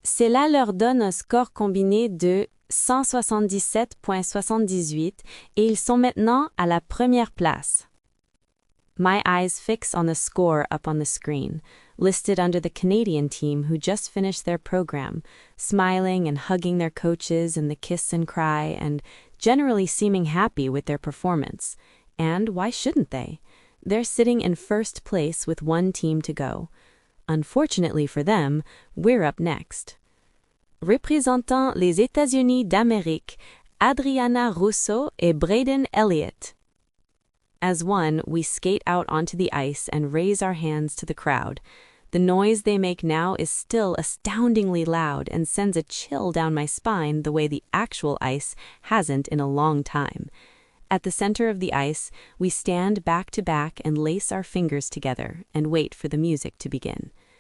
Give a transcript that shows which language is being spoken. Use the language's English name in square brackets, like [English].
[French] Cela leur donne un score combiné de 177,78 et ils sont maintenant à la première place. [English] My eyes fix on the score up on the screen, listed under the Canadian team who just finished their program, smiling and hugging their coaches in the kiss and cry and generally seeming happy with their performance. And why shouldn't they? They're sitting in first place with one team to go. Unfortunately for them, we're up next. [French] Représentant les États-Unis d'Amérique, Adriana Russo et Braden Elliott. [English] As one, we skate out onto the ice and raise our hands to the crowd. The noise they make now is still astoundingly loud and sends a chill down my spine the way the actual ice hasn't in a long time. At the center of the ice, we stand back to back and lace our fingers together and wait for the music to begin.